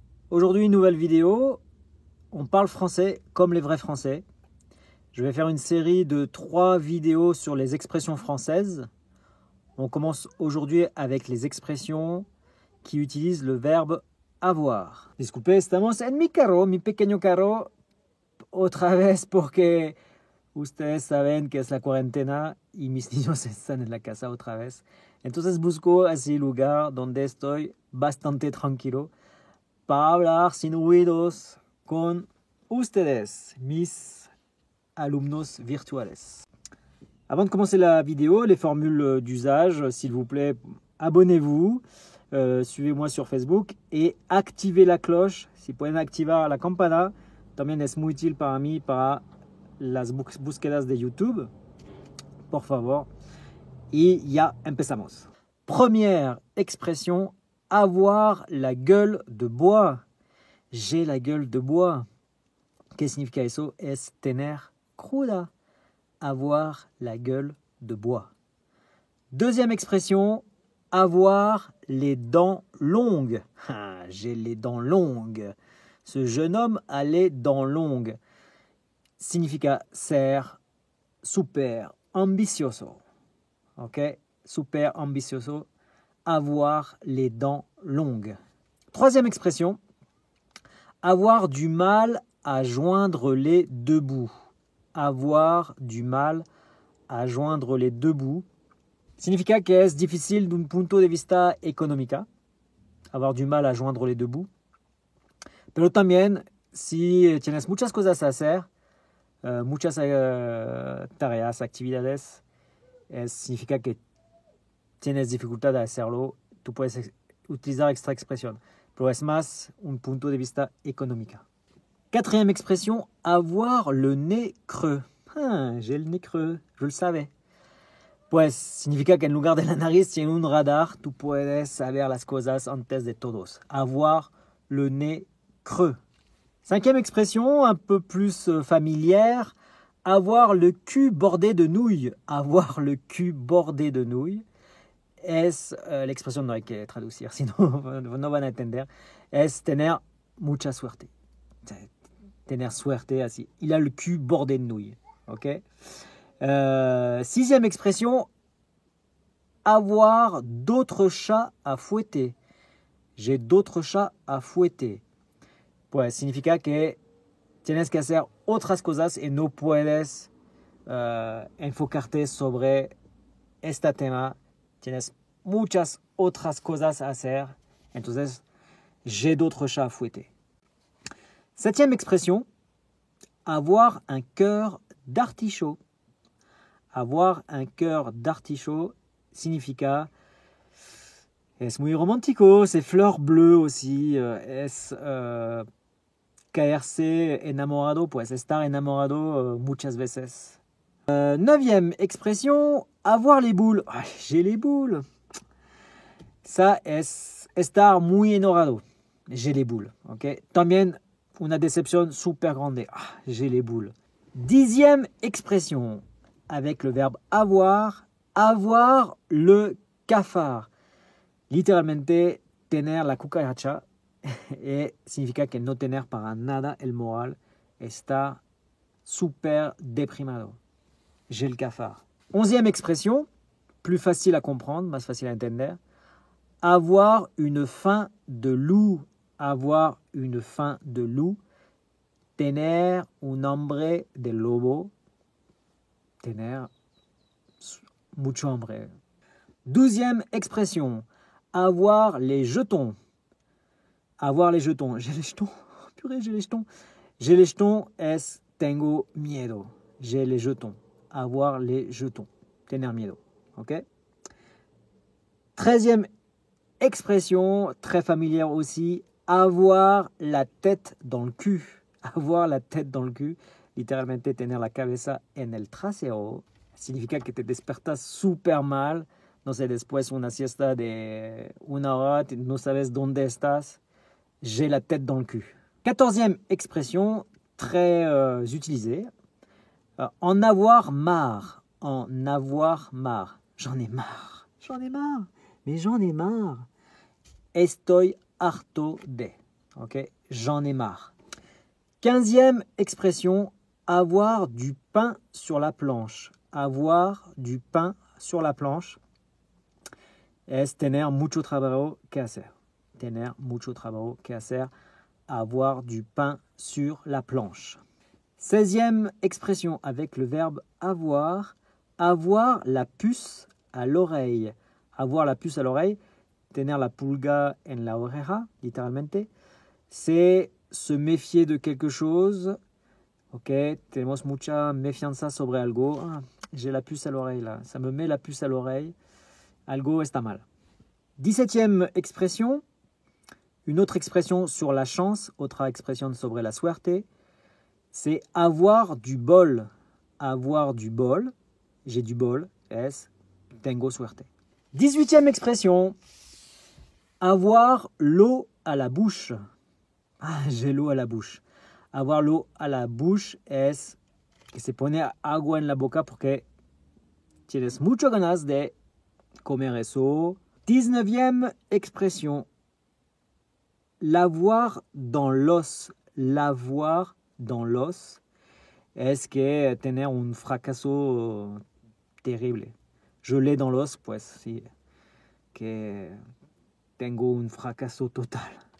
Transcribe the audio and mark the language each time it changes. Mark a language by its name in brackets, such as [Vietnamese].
[French] Aujourd'hui une nouvelle vidéo. On parle français comme les vrais français. Je vais faire une série de 3 vidéos sur les expressions françaises. On commence aujourd'hui avec les expressions qui utilisent le verbe avoir. [Spanish] Disculpe, estamos en mi carro, mi pequeño carro, otra vez porque ustedes saben que es la cuarentena y mis niños están en la casa otra vez. Entonces busco así lugar donde estoy bastante tranquilo para hablar sin ruidos con ustedes, mis alumnos virtuales. [French] Avant de commencer la vidéo, les formules d'usage, s'il vous plaît, abonnez-vous, suivez-moi sur Facebook et activez la cloche. [Spanish] Si pueden activar la campana, también es muy útil para mí para las búsquedas de YouTube. Por favor. Y ya empezamos. [French] Première expression, avoir la gueule de bois. J'ai la gueule de bois. [Spanish] ¿Qué significa eso? Es tener cruda. [French] Avoir la gueule de bois. Deuxième expression, avoir les dents longues. Ah, j'ai les dents longues. Ce jeune homme a les dents longues. [Spanish] Significa ser super ambicioso. Ok? Super ambicioso. [French] Avoir les dents longues. Troisième expression, avoir du mal à joindre les deux bouts. Avoir du mal a joindre les deux bouts. [Spanish] Significa que es difícil d'un punto de vista económica. [French] Avoir du mal a joindre les deux bouts. [Spanish] Pero también, si tienes muchas cosas a hacer, muchas tareas, actividades, significa que tienes dificultad de hacerlo, tú puedes utilizar esta expresión. Pero es más un punto de vista económica. [French] Quatrième expression, avoir le nez creux. Ah, j'ai le nez creux, je le savais. [Spanish] Pues significa que en lugar de la nariz tiene un radar, tú puedes saber las cosas antes de todos. [French] Avoir le nez creux. Cinquième expression, un peu plus familière, avoir le cul bordé de nouilles. Avoir le cul bordé de nouilles. [Spanish] Es, l'expression no hay que traducir, sinon no van a entender. Es tener mucha suerte. Tener suerte, así. [French] Il a le cul bordé de nouilles. Ok? Sixième expression, avoir d'autres chats à fouetter. J'ai d'autres chats à fouetter. [Spanish] Pues significa que tienes que hacer otras cosas y no puedes enfocarte sobre este tema. Tienes muchas otras cosas a hacer. Entonces, [French] j'ai d'autres chats à fouetter. Septième expression, avoir un cœur d'artichaut. Avoir un cœur d'artichaut [Spanish] significa es muy romántico, [French] c'est fleur bleue aussi, [Spanish] es caerse enamorado, pues estar enamorado muchas veces. [French] Neuvième expression, avoir les boules. Ah, j'ai les boules. Ça es [Spanish] estar muy enojado. [French] J'ai les boules. Okay? [Spanish] También una decepción super grande. [French] Ah, j'ai les boules. Dixième expression, avec le verbe avoir, avoir le cafard. [Spanish] Literalmente, tener la cucaracha et significa que no tener para nada el moral, está super deprimado. [French] J'ai le cafard. Onzième expression, plus facile à comprendre, más facile à entender. Avoir une faim de loup. Avoir une faim de loup. [Spanish] Tener un hambre de lobo. Tener mucho hambre. [French] Douzième expression, avoir les jetons. Avoir les jetons. J'ai les jetons. Purée, j'ai les jetons. J'ai les jetons es [Spanish] tengo miedo. [French] J'ai les jetons. Avoir les jetons. [Spanish] Tener miedo. [French] Ok? 13e expression, très familière aussi, avoir la tête dans le cul. Avoir la tête dans le cul. [Spanish] Literalmente tener la cabeza en el trasero. Significa que te despertas super mal. No sé, después una siesta de 1 hora, no sabes dónde estás. [French] J'ai la tête dans le cul. 14e expression, très utilisée. En avoir marre. En avoir marre. J'en ai marre. J'en ai marre. Mais j'en ai marre. [Spanish] Estoy harto de. [French] Ok, j'en ai marre. 15e expression, avoir du pain sur la planche. Avoir du pain sur la planche [Spanish] es tener mucho trabajo que hacer. Tener mucho trabajo que hacer. [French] Avoir du pain sur la planche. 16e expression avec le verbe avoir. Avoir la puce à l'oreille. Avoir la puce à l'oreille, [Spanish] tener la pulga en la oreja, [French] littéralement, c'est se méfier de quelque chose. [Spanish] Ok, tenemos mucha mefianza sobre algo. [French] Ah, j'ai la puce à l'oreille là, ça me met la puce à l'oreille. [Spanish] Algo está mal. [French] 17e expression, une autre expression sur la chance, [Spanish] otra expresión sobre la suerte, [French] c'est avoir du bol. Avoir du bol, j'ai du bol, es [Spanish] tengo suerte. [French] 18e expression, avoir l'eau à la bouche. Ah, j'ai l'eau à la bouche. Avoir l'eau à la bouche [Spanish] es que se pone agua en la boca porque tienes mucho ganas de comer eso. [French] 19e expression, l'avoir dans l'os. L'avoir dans l'os [Spanish] es que tener un fracaso terrible. [French] Je l'ai dans l'os, [Spanish] pues, sí, que tengo un fracaso total.